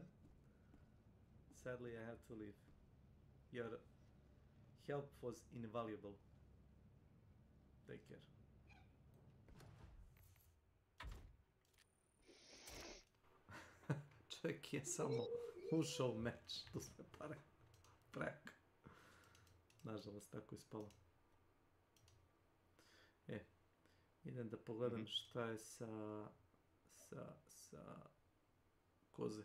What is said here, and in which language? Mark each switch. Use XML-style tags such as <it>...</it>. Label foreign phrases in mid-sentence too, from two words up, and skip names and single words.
<en>Sadly, I have to leave. Your help was invaluable. Take care.</en> <bs>Čovjek je samo ušao u meč, tu sve pare. Prak. Nažalost, tako je spalo. Idem da pogledam šta je sa koze.</bs>